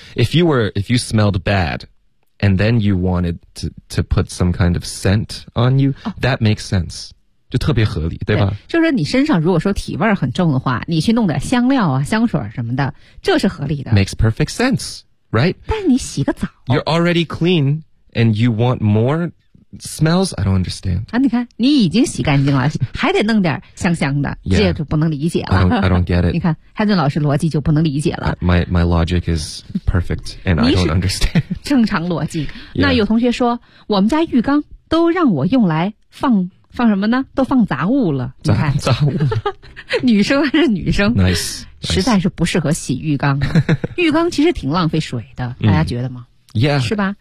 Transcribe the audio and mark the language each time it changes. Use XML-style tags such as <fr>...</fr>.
<en>If you smelled bad, and then you wanted to put some kind of scent on you,、that makes sense.</en> <zh>就特别合理，对吧？对，就是你身上如果说体味很重的话，你去弄点香料啊、香水什么的，这是合理的。</zh> <en>Makes perfect sense, right?</en> <zh>但你洗个澡</zh> <en>，You're already clean, and you want more smells? I don't understand.</en> <zh>啊，你看，你已经洗干净了，还得弄点香香的， yeah, 这就不能理解了。</zh> <en>I don't get it.</en> <zh>你看，汉俊老师逻辑就不能理解了。</zh> <en>My logic is perfect, and I don't understand.</en> <zh>正常逻辑。Yeah. 那有同学说，我们家浴缸都让我用来放什么呢？都放杂物了，你看。杂物。女生还是女生。</zh> <en>Nice。</en> <zh>实在是不适合洗浴缸。浴缸其实挺浪费水的，大家觉得吗？ Yeah。是吧？</zh>